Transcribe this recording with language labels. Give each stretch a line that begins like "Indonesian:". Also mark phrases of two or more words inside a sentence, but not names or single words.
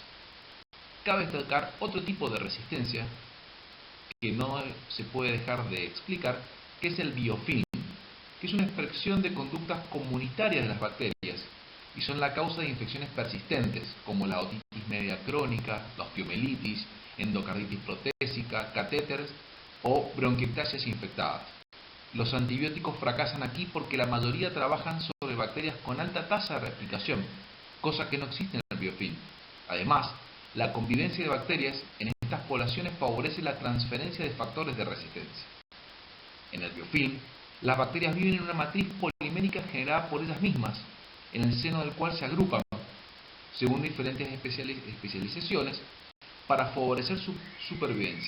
Spanish: Cabe destacar otro tipo de resistencia que no se puede dejar de explicar, que es el biofilm, que es una expresión de conductas comunitarias de las bacterias y son la causa de infecciones persistentes como la otitis media crónica, la osteomielitis, endocarditis protésica, catéteres o bronquiectasias infectadas. Los antibióticos fracasan aquí porque la mayoría trabajan sobre bacterias con alta tasa de replicación, cosa que no existe en el biofilm. Además, la convivencia de bacterias en estas poblaciones favorece la transferencia de factores de resistencia. En el biofilm, las bacterias viven en una matriz polimérica generada por ellas mismas, en el seno del cual se agrupan, según diferentes especializaciones, para favorecer su supervivencia.